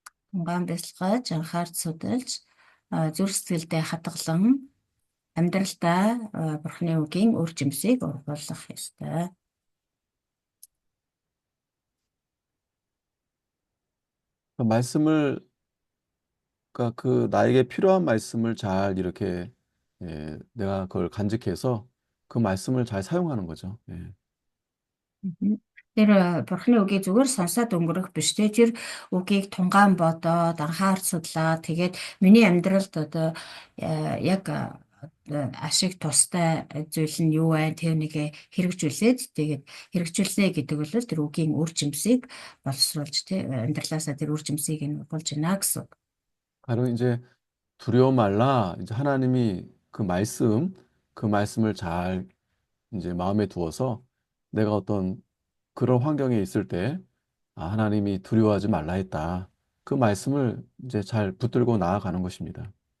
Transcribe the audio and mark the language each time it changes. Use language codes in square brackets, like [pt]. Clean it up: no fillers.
[mn] Тунгаан бясалгаж анхаарч судалж зүрх сэтгэлдээ хадгалан амьдралдаа Бурхны үгийн үр жимсийг оруулах ёстой. [ko] 그 말씀을 그러니까 그 나에게 필요한 말씀을 잘 이렇게 내가 그걸 간직해서 그 말씀을 잘 사용하는 거죠. 예. Мгм. [mn] Тэр Бурхны үгийг зүгээр сонсоод өнгөрөх биш те. Тэр үгийг тунгаан бодоод анхаарч судлаа. Тэгээд миний амьдралд одоо яг ашиг тустай зүйл нь юу вэ? Тэр нэг хэрэгжүүлээд тэгээд хэрэгжүүлнэ гэдэг бол тэр үгийн үр жимсийг боловсруулж те амьдралаасаа тэр үр жимсийг нь болж байна гэсэн. [ko] 바로 이제 두려워 말라. 이제 하나님이 그 말씀을 잘 이제 마음에 두어서 내가 어떤 그런 환경에 있을 때 하나님이 두려워하지 말라 했다. 그 말씀을 이제 잘 붙들고 나아가는 것입니다.